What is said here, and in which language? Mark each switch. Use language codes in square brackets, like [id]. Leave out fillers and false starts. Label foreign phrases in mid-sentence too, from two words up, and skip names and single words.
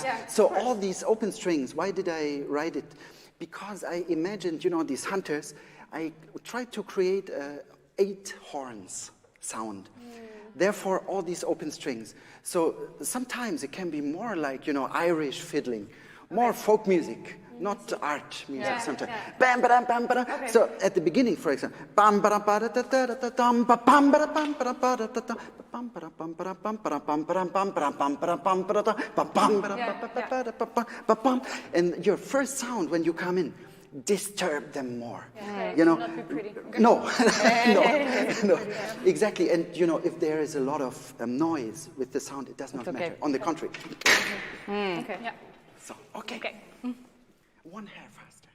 [en] So all these open strings, why did I write it? Because I imagined, these hunters, I tried to create 8 horns sound. Therefore, all these open strings. So sometimes it can be more like, Irish fiddling, more folk music. Not art music sometimes. Bam, ba, bam, ba, So at the beginning, for example, bam, ba, ba, da, da, da, da, dum, ba, bam, ba, bam, ba, ba, da, da, da, bam, ba, bam, ba, bam, ba, bam, ba, bam, ba, bam, ba, bam, ba, da, ba, bam, ba, ba, bam. And your first sound when you come in, disturb them more. Not be pretty. No, no, exactly. And if there is a lot of noise with the sound, it does not matter. On the contrary. Okay. Yeah. So okay. One hair faster.